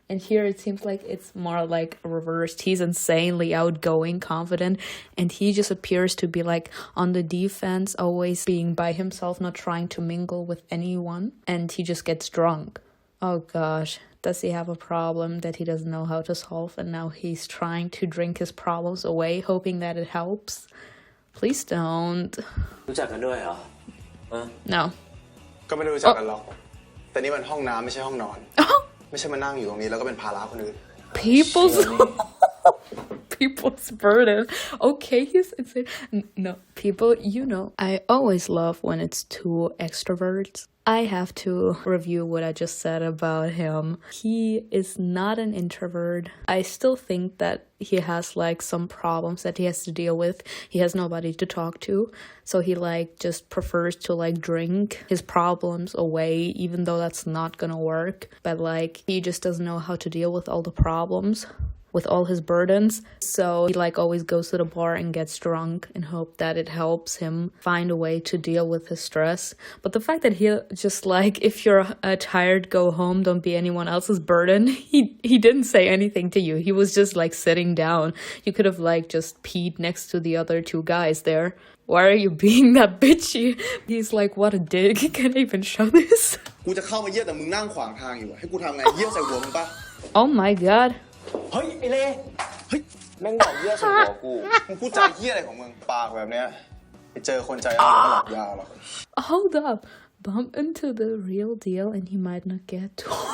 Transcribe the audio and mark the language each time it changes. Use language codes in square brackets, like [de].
[en] And here it seems like it's more like reversed. He's insanely outgoing, confident, and he just appears to be like on the defense, always being by himself, not trying to mingle with anyone. And he just gets drunk. Oh gosh, does he have a problem that he doesn't know how to solve, and now he's trying to drink his problems away, hoping that it helps? Please don't. [th] รู้จักกันด้วยเหรอ [en] No. [th] ก็ไม่ได้รู้จักกันหรอกแต่นี่มันห้องน้ำไม่ใช่ห้องนอน ไม่ใช่มานั่งอยู่ตรงนี้แล้วก็เป็นภาระคนอื่น [en] People's burden. Okay, he's insane. No, people, you know, I always love when it's two extroverts. I have to review what I just said about him. He is not an introvert. I still think that he has like some problems that he has to deal with. He has nobody to talk to. So he like just prefers to like drink his problems away, even though that's not gonna work. But like he just doesn't know how to deal with all the problems, with all his burdens. So he like always goes to the bar and gets drunk and hope that it helps him find a way to deal with his stress. But the fact that he just like, if you're tired, go home, don't be anyone else's burden. He didn't say anything to you. He was just like sitting down. You could have like just peed next to the other two guys there. Why are you being that bitchy? He's like, what a dick. Can I even show this? [th] กูจะเข้ามาเยี่ยมแต่มึงนั่งขวางทางอยู่ให้กูทำไงเยี่ยวใส่หัวมึงปะ Oh my god. เฮ้ยไอ้เล่เฮ้ยแม่งบอกเยี่ยใส่หัวกู มึงพูดจาเยี่ยอะไรของมึงปากแบบเนี้ยไปเจอคนใจร้ายก็หลับยาวหรอก [en] Hold up. Bump into the real deal and he might not get to...